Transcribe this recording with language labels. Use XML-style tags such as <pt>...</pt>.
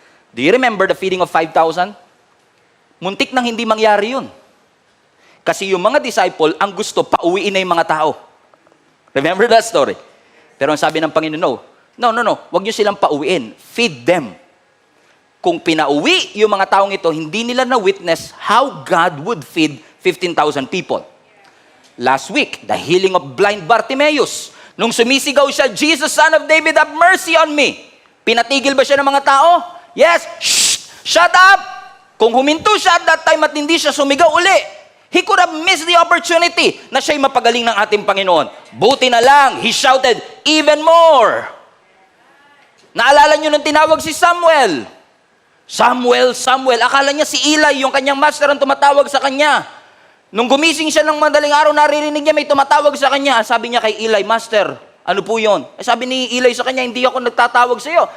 <en>Do you remember the feeding of 5,000?</en> <tl>Muntik nang hindi mangyari yun. Kasi yung mga disciple, ang gusto, pauwiin na yung mga tao.</tl> <en>Remember that story?</en> <tl>Pero ang sabi ng Panginoon, no. Huwag niyo silang pauwiin.</tl> <en>Feed them.</en> <tl>Kung pinauwi yung mga taong ito, hindi nila na-witness</tl> <en>how God would feed 15,000 people. Last week, the healing of blind Bartimaeus.</en> <tl>Nung sumisigaw siya,</tl> <en>Jesus, Son of David, have mercy on me.</en> <tl>Pinatigil ba siya ng mga tao?</tl> <en>Yes. Shut up!</en> <tl>Kung huminto siya at that time at hindi siya sumigaw uli,</tl> <en>he could have missed the opportunity</en> <tl>na siya'y mapagaling ng ating Panginoon. Buti na lang,</tl> <en>he shouted, even more.</en> <tl>Naalala niyo nung tinawag si Samuel. Samuel. Akala niya si Eli, yung kanyang master, ang tumatawag sa kanya. Nung gumising siya ng madaling araw, naririnig niya may tumatawag sa kanya. Sabi niya kay Eli, Master, ano po yun? Sabi ni Eli sa kanya, hindi ako nagtatawag sa iyo.</tl>